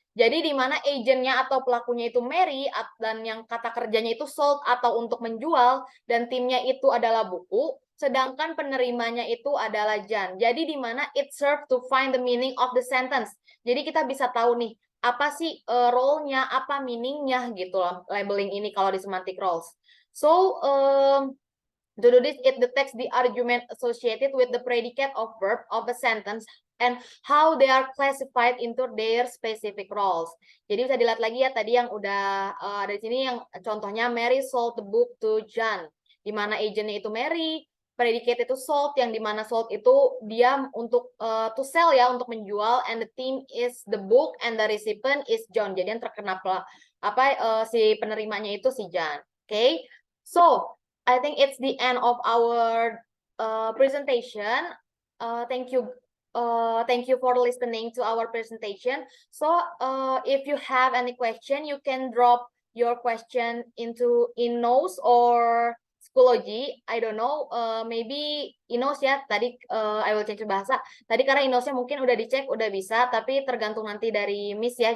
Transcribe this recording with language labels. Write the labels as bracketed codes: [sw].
[id] Jadi di mana agentnya atau pelakunya itu Mary dan yang kata kerjanya itu sold atau untuk menjual dan timnya itu adalah buku, sedangkan penerimanya itu adalah John. Jadi di mana [en] it serve to find the meaning of the sentence. [id] Jadi kita bisa tahu nih apa sih role-nya, apa meaning-nya gitu loh labeling ini kalau di semantic roles. [en] So to do this, it detects the argument associated with the predicate of verb of a sentence and how they are classified into their specific roles. [id] Jadi bisa dilihat lagi ya tadi yang udah ada di sini yang contohnya [en] Mary sold the book to John, [id] di mana agentnya itu Mary, predicate itu sold, yang di mana sold itu dia untuk to sell ya, untuk menjual, [en] and the theme is the book and the recipient is John. [id] Jadi yang terkena si penerimanya itu si John. [en] Okay, so I think it's the end of our presentation. Thank you for listening to our presentation. So if you have any question, you can drop your question in Inos or Schoology. I don't know, maybe Inos ya. Tadi I will change bahasa. [id] Tadi karena Inosnya mungkin udah dicek, udah bisa, tapi tergantung nanti dari Miss ya.